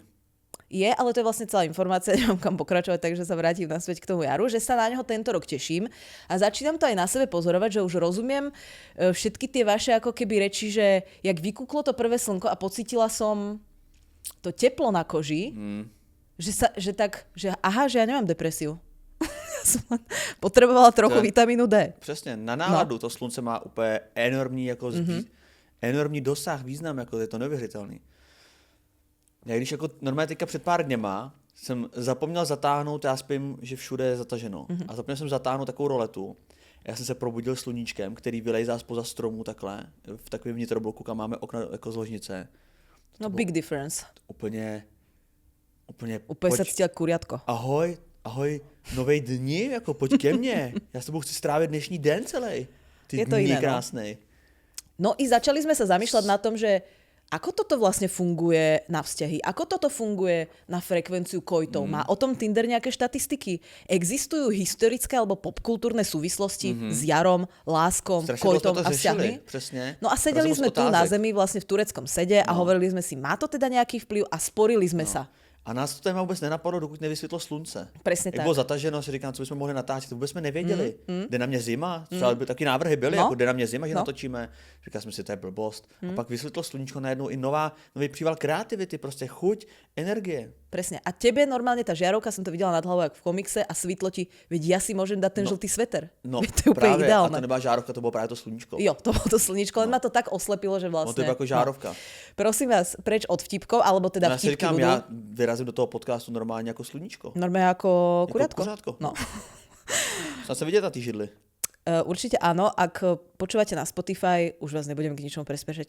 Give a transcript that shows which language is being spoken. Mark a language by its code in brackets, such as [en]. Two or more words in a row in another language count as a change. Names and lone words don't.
[sk] Je, ale to je vlastne celá informácia, nemám kam pokračovať, takže sa vrátim naspäť k tomu jaru, že sa na neho tento rok teším a začínam to aj na sebe pozorovať, že už rozumiem všetky tie vaše ako keby reči, že jak vykúklo to prvé slnko a pocítila som to teplo na koži, že ja nemám depresiu. Ja som potrebovala trochu vitamínu D. [cs] Přesně, na náladu to slunce má úplně enormní, jako enormní dosah, význam, jako je to neuvěřitelný. Já když jako normálně teďka před pár dněma jsem zapomněl zatáhnout, já spím, že všude je zataženo. A zapomněl jsem zatáhnout takovou roletu. Já jsem se probudil sluníčkem, který vylejzá spoza stromů takhle, v takovém vnitrobloku, kam máme okna jako z ložnice. [en] No big difference. [cs] Úplně [sk] sa cítil kuriatko. [cs] Ahoj, novej dni, jako pojď ke mně. Já s tebou chci strávit dnešní den celý. Ty je to dní [sk] iné, [cs] krásnej. [sk] No i začali sme sa zamýšľať na tom, že Ako toto vlastne funguje na vzťahy? Ako toto funguje na frekvenciu kojtov? Má o tom Tinder nejaké štatistiky? Existujú historické alebo popkultúrne súvislosti s jarom, láskom, kojtom a vzťahmi? Presne. No a sedeli sme tu na zemi vlastne v tureckom sede a hovorili sme si, má to teda nejaký vplyv a sporili sme sa. [cs] A nás to téma vůbec nenapadlo, dokud nevysvětlo slunce. Přesně tak. tak. Bylo zataženo, si říkám, co bychom mohli natáčet, to vůbec jsme nevěděli. Jde na mě zima, třeba by taky návrhy byly, jako jde na mě zima, že natočíme. Říkali jsme si, to je blbost. A pak vysvětlo sluníčko najednou i nový příval kreativity, prostě chuť, energie. [sk] Presne. A tebe normálne tá žiarovka, som to videla nad hlavou, ako v komikse, a svítlo ti, veď ja si môžem dať ten žltý sveter. No, veď to je úplne [cs] právě, [sk] ideálne. [cs] a to nebyla žárovka, to bylo právě to sluníčko. Jo, [sk] to bolo to sluníčko, len ma to tak oslepilo, že vlastne... No to je ako žárovka. Prosím vás, preč od vtipkov, alebo teda vtipky [cs] říkám, [sk] budú... Ja vyrazím do toho podcastu normálne ako sluníčko. Normálne ako kuriatko. [cs] Kuřátko. [sk] No. Snad sa vidieť na tý židli. Určite áno, ak počúvate na Spotify, už vás nebudem k ničomu prespežať.